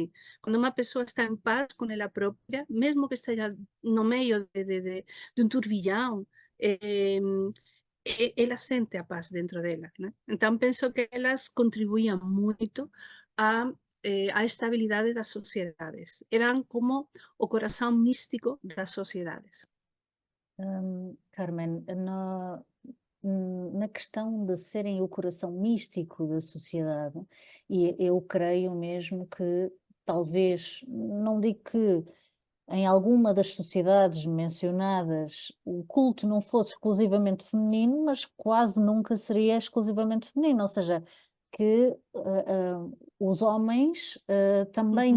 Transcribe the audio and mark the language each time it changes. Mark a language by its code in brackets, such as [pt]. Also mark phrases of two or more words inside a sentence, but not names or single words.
[gl] Cando unha persoa está en paz con ela propia, mesmo que esteja no medio de un turbillán, eh, ela sente a paz dentro dela. Né? Entón, penso que elas contribuían moito a estabilidade das sociedades. Eran como o corazón místico das sociedades. [pt] Carmen, na questão de serem o coração místico da sociedade, e eu creio mesmo que talvez, não digo que em alguma das sociedades mencionadas o culto não fosse exclusivamente feminino, mas quase nunca seria exclusivamente feminino, ou seja, que os homens também